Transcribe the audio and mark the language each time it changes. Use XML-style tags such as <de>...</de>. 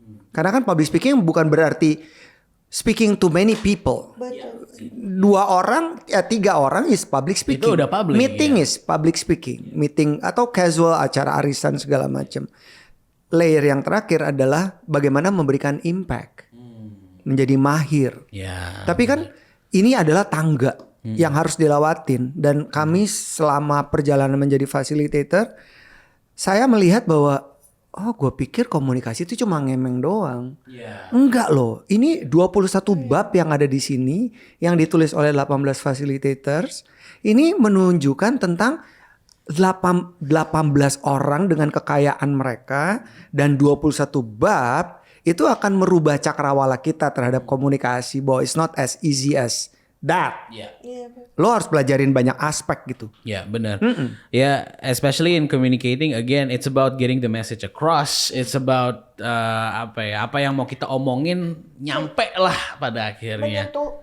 <id>Karena kan public speaking bukan berarti</id> <en>speaking to many people.</en> <id>Betul. 2 orang, 3 orang</id> <en>is public speaking.</en> <id>Itu udah public,</id> <en>Meeting is public speaking.</en> <id>Meeting atau casual, acara arisan segala macam. Layer yang terakhir adalah bagaimana memberikan impact. Menjadi mahir. Tapi kan ini adalah tangga yang harus dilewatin. Dan kami selama perjalanan menjadi facilitator, saya melihat bahwa gue pikir komunikasi itu cuma ngemeng doang. Enggak loh. Ini 21 bab yang ada di sini yang ditulis oleh 18 facilitators. Ini menunjukkan tentang 18 orang dengan kekayaan mereka dan 21 bab itu akan merubah cakrawala kita terhadap komunikasi, bahwa</id> <en>it's not as easy as that.</en> <id>Lo harus pelajarin banyak aspek gitu. Ya benar.</id> <en>Ya, especially in communicating, again, it's about getting the message across. It's about</en> <id>apa yang mau kita omongin nyampe lah pada akhirnya.</id>